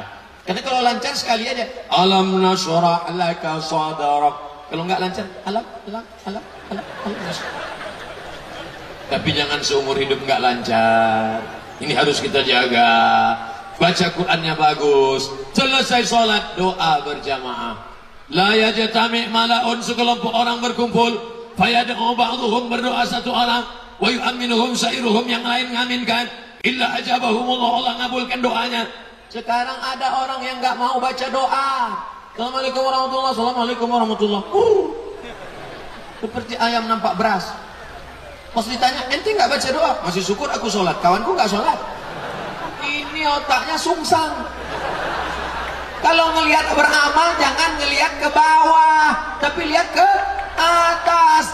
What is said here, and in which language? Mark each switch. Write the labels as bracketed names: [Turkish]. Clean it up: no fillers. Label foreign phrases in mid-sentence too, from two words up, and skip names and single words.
[Indonesian] Karena kalau lancar sekali aja, [Arabic] ألم نشرح لك صدرك. [Indonesian] Kalau nggak lancar, alam. Tapi jangan seumur hidup nggak lancar. Ini harus kita jaga. Baca Qurannya bagus. Selesai sholat, doa berjamaah. [Arabic] لا يجتمع ملأ, [Indonesian] sekelompok orang berkumpul. [Arabic] فيدعو بعضهم, [Indonesian] berdoa satu orang. [Arabic] ويؤمنهم سائرهم, [Indonesian] yang lain ngaminkan. [Arabic] إلا أجابهم الله, [Indonesian] Allah ngabulkan doanya. Sekarang ada orang yang nggak mau baca doa. [Arabic] السلام عليكم ورحمة الله وبركاته. السلام عليكم ورحمة الله وبركاته. [Indonesian] Seperti ayam nampak beras. Pas ditanya, ente nggak baca doa? Masih syukur aku sholat, kawanku nggak sholat. Ini otaknya sungsang. Kalau ngelihat beramal, jangan ngelihat ke bawah, tapi lihat ke atas.